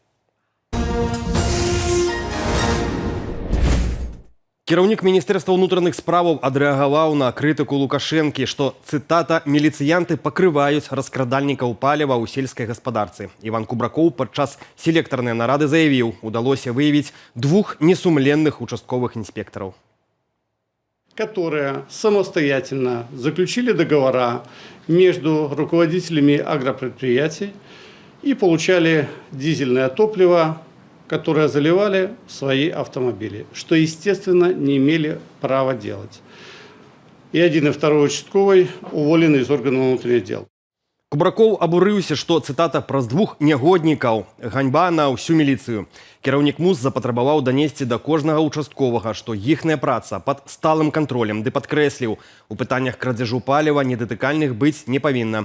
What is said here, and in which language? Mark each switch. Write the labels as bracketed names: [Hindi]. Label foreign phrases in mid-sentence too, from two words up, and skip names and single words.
[Belarusian] Кіраўнік Міністэрства ўнутраных справаў адрэагаваў на крытыку Лукашэнкі, што, цытата, «міліцыянты пакрываюць раскрадальнікаў паліва ў сельскай гаспадарцы». Іван Кубракоў падчас селектарнай нарады заявіў, удалося выявіць двух [Russian] несумленных участковых инспекторов, которые самостоятельно заключили договора между руководителями агропредприятий и получали дизельное топливо, которые заливали в свои автомобили, что, естественно, не имели права делать. И один, и второй участковый уволены из органов внутренних дел. [Belarusian] Кубракоў абурыўся, што, цытата, праз двух нягоднікаў ганьба на ўсю міліцыю. Кіраўнік МУС запатрабаваў данесці да кожнага участковага, што іхная праца пад сталым кантролем, ды падкрэсліў, у пытаннях крадзяжу паліва недатыкальных быць не павінна.